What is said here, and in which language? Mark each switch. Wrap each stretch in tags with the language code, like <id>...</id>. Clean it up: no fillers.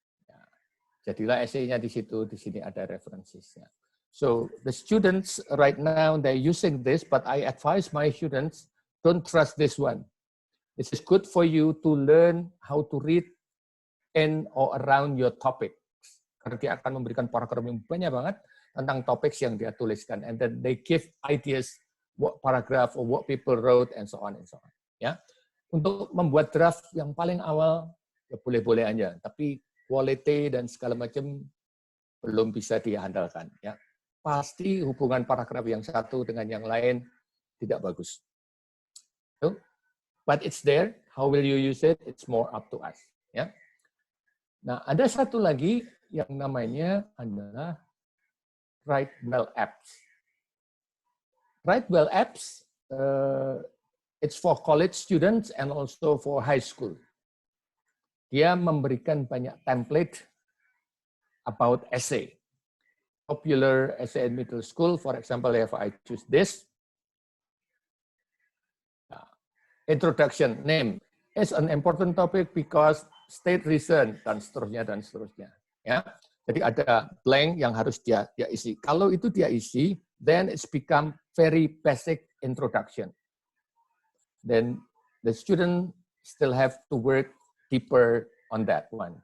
<id>Ya, jadilah essay-nya di situ, di sini ada references-nya.</id> <en>So the students right now, they're using this, but I advise my students, don't trust this one. This is good for you to learn how to read in or around your topic.</en> <id>Karena dia akan memberikan paragraf yang banyak banget tentang topik yang dia tuliskan.</id> <en>And then they give ideas what paragraph or what people wrote and so on and so on.</en> <id>Ya, untuk membuat draft yang paling awal ya boleh-boleh aja, tapi quality dan segala macam belum bisa diandalkan. Ya, pasti hubungan paragraf yang satu dengan yang lain tidak bagus.</id> <en>So, but it's there. How will you use it? It's more up to us. Ya.</en> <id>Nah, ada satu lagi yang namanya adalah Write-Well Apps.</id> <en>Write-Well Apps, it's for college students and also for high school.</en> <id>Dia memberikan banyak template</id> <en>about essay. Popular essay in middle school, for example, if I choose this, introduction, name, is an important topic because state reason,</en> <id>dan seterusnya, dan seterusnya. Ya, jadi ada blank yang harus dia isi. Kalau itu dia isi,</id> <en>then it's become very basic introduction. Then the student still have to work deeper on that one.</en>